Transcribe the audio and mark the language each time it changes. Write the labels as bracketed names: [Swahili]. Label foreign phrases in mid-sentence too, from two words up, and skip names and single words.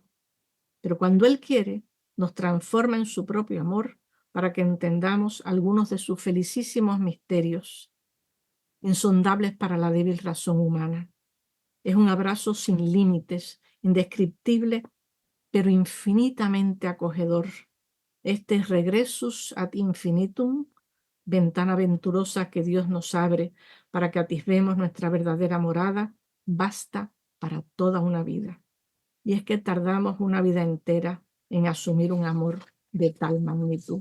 [Spanish] Pero cuando Él quiere, nos transforma en su propio amor para que entendamos algunos de sus felicísimos misterios, insondables para la débil razón humana. Es un abrazo sin límites, indescriptible, pero infinitamente acogedor. [Latin] Este regressus ad infinitum, [Spanish] ventana venturosa que Dios nos abre para que atisbemos nuestra verdadera morada, basta para toda una vida. Y es que tardamos una vida entera en asumir un amor de tal magnitud.